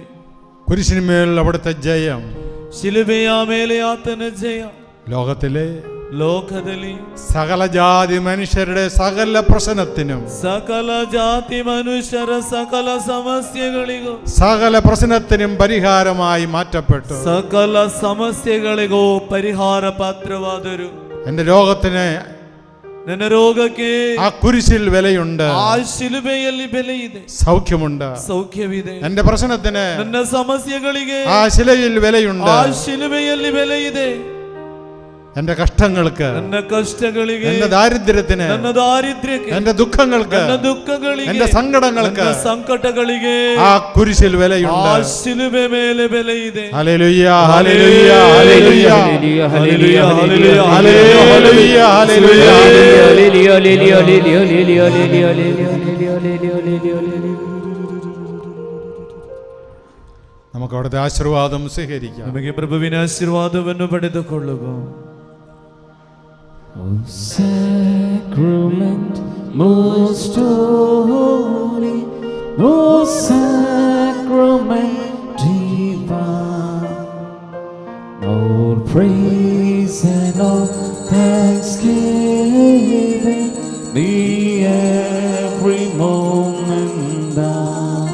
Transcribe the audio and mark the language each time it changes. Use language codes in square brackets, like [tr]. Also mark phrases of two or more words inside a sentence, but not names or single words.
[ml] കുരിശിന്മേൽ അവിടുത്തെ ജയം, [kn] ശിലുബೆಯ ಮೇಲೆ ಆತನ ಜಯ, [ml] ലോകത്തിലെ സകല ജാതി മനുഷ്യരുടെ സകല പ്രശ്നത്തിനും, [kn] ಸಕಲ ಜಾತಿ ಮನುಷ್ಯರ ಸಕಲ സമസ്യಗಳಿಗೂ, [ml] സകല പ്രശ്നത്തിനും പരിഹാരമായി മാറ്റപ്പെട്ടു. [kn] ಸಕಲ ಸಮಸ್ಯೆಗಳಿಗೂ ಪರಿಹಾರ ಪಾತ್ರವಾದರು. [ml] എന്റെ രോഗത്തിന്, [kn] ನನ್ನ ರೋಗಕ್ಕೆ [ml] ആ കുരിശിൽ വിലയുണ്ട്, [kn] ಆ ಶಿಲುಬೆಯಲ್ಲಿ ಬೆಲೆ ಇದೆ, [ml] സൗഖ്യമുണ്ട്, [kn] ಸೌಖ್ಯವಿದೆ. [ml] എന്റെ പ്രശ്നത്തിന്, [kn] ನನ್ನ ಸಮಸ್ಯೆಗಳಿಗೆ [ml] ആ ശിലയിൽ വിലയുണ്ട്, [kn] ಆ ಶಿಲುಬೆಯಲ್ಲಿ ಬೆಲೆ ಇದೆ. [ml] എന്റെ കഷ്ടങ്ങൾക്ക്, [kn] ನನ್ನ ಕಷ್ಟಗಳಿಗೆ, [ml] എന്റെ ദാരിദ്ര്യത്തിന്, [kn] ನನ್ನ ದಾರಿದ್ರ್ಯಕ್ಕೆ, [ml] എന്റെ ദുഃഖങ്ങൾക്ക്, [kn] ನನ್ನ ದುಃಖಗಳಿಗೆ, [ml] എന്റെ സങ്കടങ്ങൾക്ക്, [kn] ನನ್ನ ಸಂಕಟಗಳಿಗೆ [ml] ആ കുരിശിൽ വിലയുണ്ട്. [kn] ಆ ಶಿಲುಬೆ ಮೇಲೆ ಬೆಲೆ ಇದೆ. [ml] ഹല്ലേലൂയ ഹല്ലേലൂയ ഹല്ലേലൂയ ഹല്ലേലൂയ ഹല്ലേലൂയ ഹല്ലേലൂയ ഹല്ലേലൂയ. നമുക്ക് അവിടുത്തെ ആശീർവാദം സ്വീകരിക്കാം. [kn] ನಮಗೆ ಪ್ರಭುವಿನ ಆಶೀರ್ವಾದವನ್ನು ಪಡೆದುಕೊಳ್ಳುವ. [en] O sacrament most holy, O sacrament divine, all praise and all thanksgiving be every moment thine.